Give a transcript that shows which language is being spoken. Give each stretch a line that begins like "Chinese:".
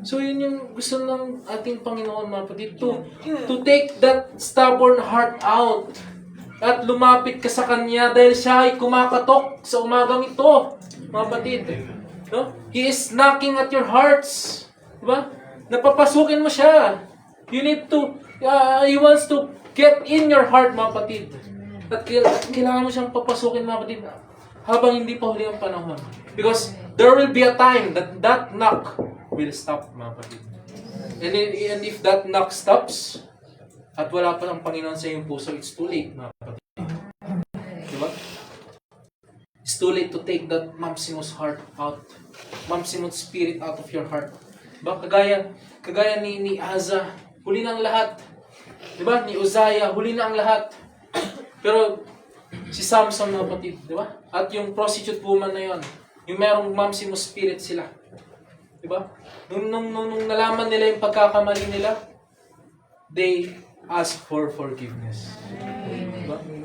Filipino: So yun yung gusto ng ating Panginoon, mga kapatid,
English: to take that stubborn heart out
Filipino: at lumapit ka sa Kanya dahil siya ay kumakatok sa umagang ito, mga kapatid. No?
English: He is knocking at your hearts.
Filipino: Diba? Napapasukin mo siya.
English: You need to, He wants to get in your heart,
Filipino: mga kapatid. At kailangan mo siyang papasukin, mga kapatid, habang hindi pa huli ang panahon.
English: Because there will be a time that knock will stop,
Filipino: mga kapatid.
English: And if that knock stops,
Filipino: at wala pa ng Panginoon sa iyong puso,
English: it's too late,
Filipino: mga kapatid. Diba?
English: It's too late to take that Maximus heart out, Maximus spirit out of your heart.
Filipino: Diba? Kagaya ni Asa, huli na ang lahat. Diba? Ni Uzziah, huli na ang lahat. Pero si Samson, mga kapatid, diba? At yung prostitute woman na yon, yung merong Maximus spirit sila. Diba? Nung nalaman nila yung pagkakamali nila,
English: they ask for forgiveness.
Filipino: Diba?